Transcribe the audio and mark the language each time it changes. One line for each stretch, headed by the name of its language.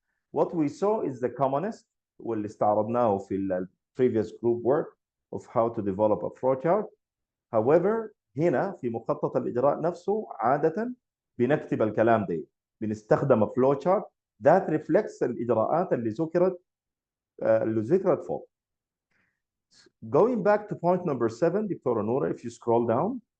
English: What we saw is the commonest
Arabic: واللي استعرضناه في ال
English: previous group work of how to develop a flow chart. However
Arabic: هنا في مخطط الإجراء نفسه عادة بنكتب الكلام ده، بنستخدم
English: flow chart that reflects
Arabic: الإجراءات اللي ذكرت فوق.
English: Going back to point number 7 دكتورة نورة, if you scroll down.